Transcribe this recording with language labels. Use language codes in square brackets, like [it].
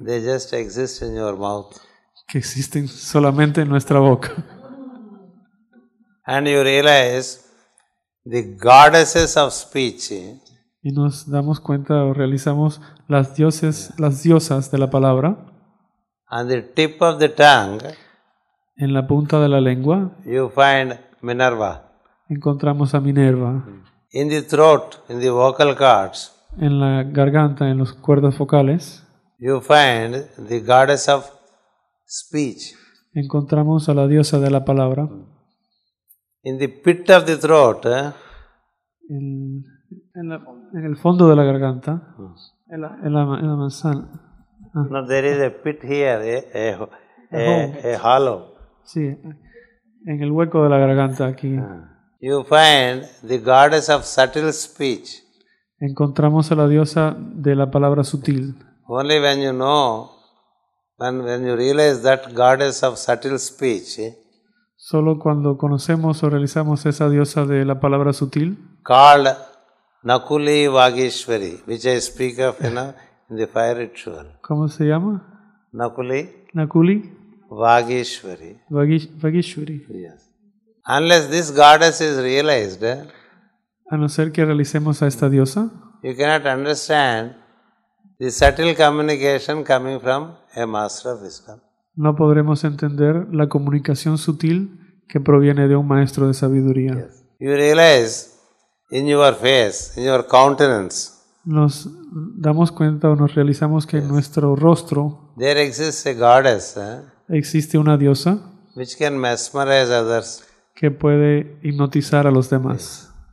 [en] They just exist in your mouth. [es] Que existen solamente en nuestra boca. [en] And you realize the goddesses of speech. [es] Y nos damos cuenta o realizamos las diosas de la palabra. [en] On the tip of the tongue, [es] en la punta de la lengua, [en] you find Minerva. [es] Encontramos a Minerva. [en] In the throat, in the vocal cords, [es] en la garganta, en las cuerdas vocales, [en] you find the goddess of speech. [es] Encontramos a la diosa de la palabra. [en] In the pit of the throat, [es] en el fondo de la garganta, en la manzana. [en] No, there is a pit here, a hollow. [es] Sí, en el hueco de la garganta aquí. [en] You find the goddess of subtle speech. [es] Encontramos a la diosa de la palabra sutil. [en] Only when you know, when you realize that goddess of subtle speech, [es] solo cuando conocemos o realizamos esa diosa de la palabra sutil, [en] called Nakuli Vageshwari, which I speak of in the fire ritual. [es] ¿Cómo se llama? Nakuli Vageshwari. Vageshwari. [en] Yes. Unless this goddess is realized, [es] a no ser que realicemos a esta diosa, [en] you cannot understand the subtle communication coming from a master of wisdom. [es] No podremos entender la comunicación sutil que proviene de un maestro de sabiduría. [en] Yes. You realize in your face, in your countenance, [es] nos damos cuenta o nos realizamos que en nuestro rostro [en] there exists a goddess [es] existe una diosa [en] which can mesmerize others, [es] que puede hipnotizar a los demás,